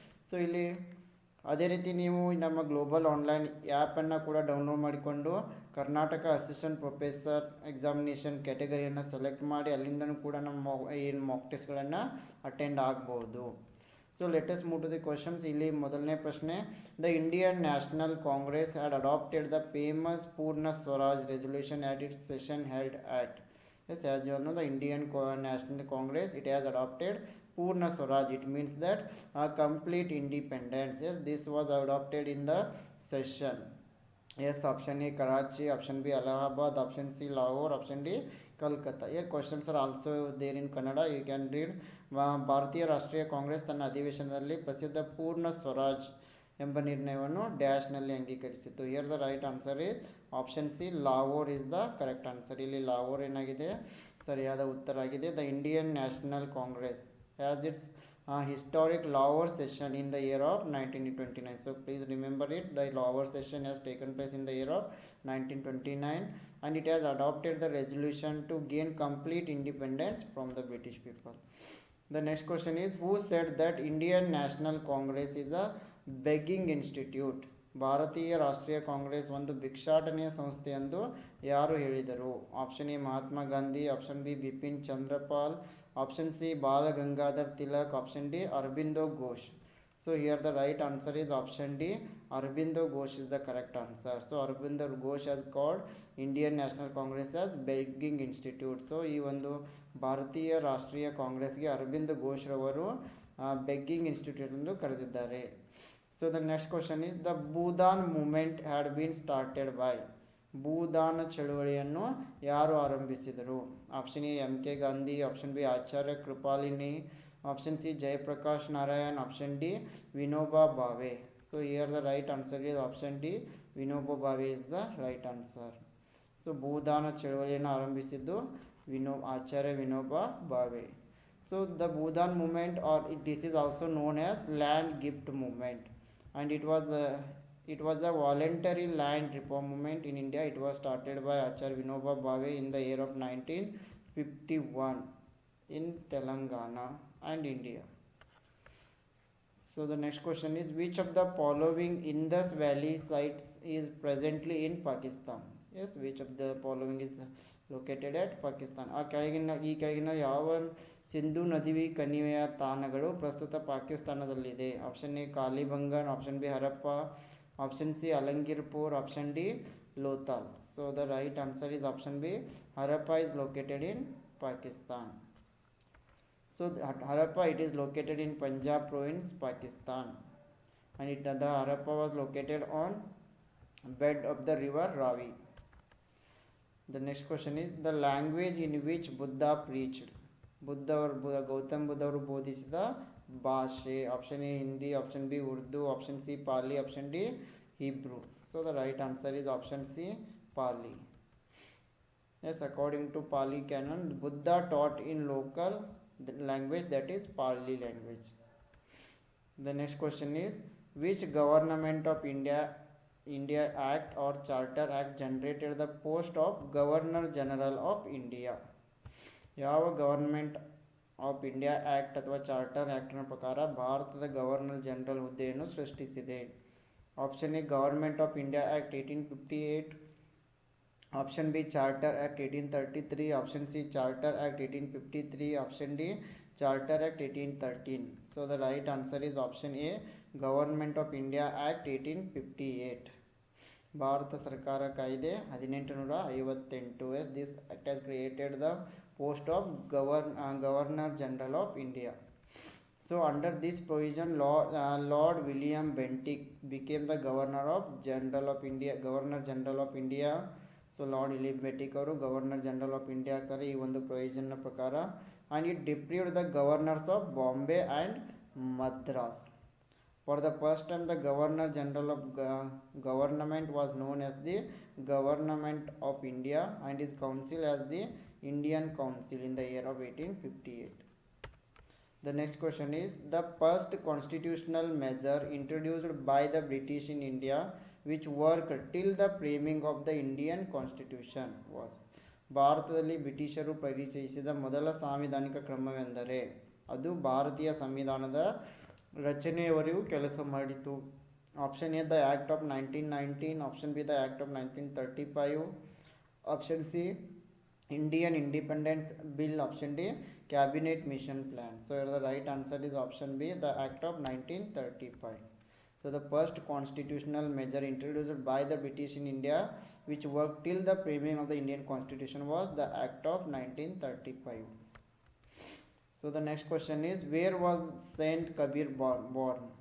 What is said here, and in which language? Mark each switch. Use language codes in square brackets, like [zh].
[kn] So ಇಲ್ಲಿ ಅದೇ ರೀತಿ ನೀವು ನಮ್ಮ ಗ್ಲೋಬಲ್ ಆನ್ಲೈನ್ ಆ್ಯಪನ್ನು ಕೂಡ ಡೌನ್ಲೋಡ್ ಮಾಡಿಕೊಂಡು Karnataka assistant professor examination ಕ್ಯಾಟಗರಿಯನ್ನು select ಮಾಡಿ ಅಲ್ಲಿಂದನೂ ಕೂಡ ನಮ್ಮ ಏನು ಮಾಕ್ ಟೆಸ್ಟ್ಗಳನ್ನು ಅಟೆಂಡ್ ಆಗ್ಬೋದು. [en] So let us move to the questions. [kn] ಇಲ್ಲಿ ಮೊದಲನೇ ಪ್ರಶ್ನೆ, [en] The Indian National Congress had adopted the famous Purna Swaraj resolution at its session held at. Yes, as you all know, the Indian National Congress, it has adopted Purna Swaraj. It means that complete independence. Yes, this was adopted in the session. Yes, option A Karachi, option B Allahabad, option C Lahore, option D Kolkata. Here questions are also there in Kannada. You can read. [kn] ಭಾರತೀಯ ರಾಷ್ಟ್ರೀಯ ಕಾಂಗ್ರೆಸ್ ತನ್ನ ಅಧಿವೇಶನದಲ್ಲಿ ಪ್ರಸಿದ್ಧ ಪೂರ್ಣ ಸ್ವರಾಜ್ ಎಂಬ ನಿರ್ಣಯವನ್ನು ಡ್ಯಾಶ್ನಲ್ಲಿ ಅಂಗೀಕರಿಸಿತು. [en] Here the right answer is option C Lahore is the correct answer. [kn] ಇಲ್ಲಿ ಲಾಹೋರ್ ಏನಾಗಿದೆ ಸರಿಯಾದ ಉತ್ತರ ಆಗಿದೆ. [en] The Indian National Congress has its historic Lahore session in the year of 1929. So please remember it, the Lahore session has taken place in the year of 1929 and it has adopted the resolution to gain complete independence from the British people. The next question is, who said that Indian National Congress is a begging institute? [kn] ಭಾರತೀಯ ರಾಷ್ಟ್ರೀಯ ಕಾಂಗ್ರೆಸ್ ಒಂದು ಭಿಕ್ಷಾಟನೆಯ ಸಂಸ್ಥೆ ಎಂದು ಯಾರು ಹೇಳಿದರು? [en] Option A Mahatma Gandhi, option B Bipin Chandrapal, option C Bala Gangadhar Tilak, option D Aurobindo Ghosh. So here the right answer is option D, Aurobindo Ghosh is the correct answer. So Aurobindo Ghosh has called Indian National Congress as begging institute. [kn] So ಈ ಒಂದು ಭಾರತೀಯ ರಾಷ್ಟ್ರೀಯ ಕಾಂಗ್ರೆಸ್ಗೆ ಅರಬಿಂದ್ ಘೋಷ್ ರವರು begging institute ಎಂದು ಕರೆದಿದ್ದಾರೆ. [en] So the next question is, the Bhoodan movement had been started by. [kn] ಭೂದಾನ ಚಳುವಳಿಯನ್ನು ಯಾರು ಆರಂಭಿಸಿದರು? [en] Option A MK Gandhi, option B Acharya Kripalani, option C Jayaprakash Narayan, option D Vinoba Bhave. So here the right answer is option D Vinoba Bhave is the right answer. [kn] So ಭೂದಾನ ಚಳವಳಿಯನ್ನು ಆರಂಭಿಸಿದ್ದು Acharya Vinoba Bhave. [en] So the Bhoodan movement are this is also known as land gift movement and it was a voluntary land reform movement in India. It was started by Acharya Vinoba Bhave in the year of 1951 in Telangana and India. So the next question is, which of the following Indus Valley sites is presently in Pakistan? Yes, which of the following is located at Pakistan? [kn] ಈ ಕೆಳಗಿನ ಯಾವ ಸಿಂಧು ನದಿ ಕಣಿವೆಯ ತಾಣಗಳು ಪ್ರಸ್ತುತ ಪಾಕಿಸ್ತಾನದಲ್ಲಿದೆ? [en] Option A Kalibangan, option B Harappa, option C Alamgirpur, option D Lothal. So the right answer is option B Harappa is located in Pakistan. So Harappa, it is located in Punjab province, Pakistan, and the Harappa was located on bed of the river Ravi. The next question is, the language in which Buddha preached. [kn] Gautam Buddha ಅವರು ಬೋಧಿಸಿದ ಭಾಷೆ? [en] Option A Hindi, option B Urdu, option C Pali, option D Hebrew. So the right answer is option C Pali. Yes, according to Pali canon, Buddha taught in local language, that is Pali language. The next question is, which government of India Act or Charter Act generated the post of Governor General of India? [kn] ಯಾವ government of India act ಅಥವಾ charter ಆ್ಯಕ್ಟ್ನ ಪ್ರಕಾರ ಭಾರತದ governor general ಹುದ್ದೆಯನ್ನು ಸೃಷ್ಟಿಸಿದೆ? [en] Option A government of India act 1858, option B charter act 1833, option C charter act 1853, option D charter act 1813. So the right answer is option A government of India act 1858. [kn] Bharat ಸರ್ಕಾರ ಕಾಯ್ದೆ 1858. [en] As this act has created the post of Governor General of India. So under this provision, Lord William Bentinck became the Governor General of India. [kn] So Lord William Bentinck ಅವರು governor general of India ಆಗ್ತಾರೆ ಈ ಒಂದು ಪ್ರೊವಿಷನ್ನ ಪ್ರಕಾರ. [en] And it deprived the governors of Bombay and Madras. For the first time, the Governor General of government was known as the Government of India and his council as the Indian Council in the year of 1858. The next question is the first constitutional measure introduced by the British in India which worked till the framing of the Indian Constitution was. [kn] ಭಾರತದಲ್ಲಿ ಬ್ರಿಟಿಷರು ಪರಿಚಯಿಸಿದ ಮೊದಲ ಸಾಂವಿಧಾನಿಕ ಕ್ರಮವೆಂದರೆ ಅದು ಭಾರತೀಯ ಸಂವಿಧಾನದ ರಚನೆಯವರೆಗೂ ಕೆಲಸ ಮಾಡಿತು. [en] Option A the act of 1919, option B the act of 1935, option C Indian Independence Bill, option D Cabinet Mission Plan. So here the right answer is option B, the Act of 1935. So the first constitutional measure introduced by the British in India which worked till the framing of the Indian Constitution was the Act of 1935. So the next question is where was Saint Kabir born?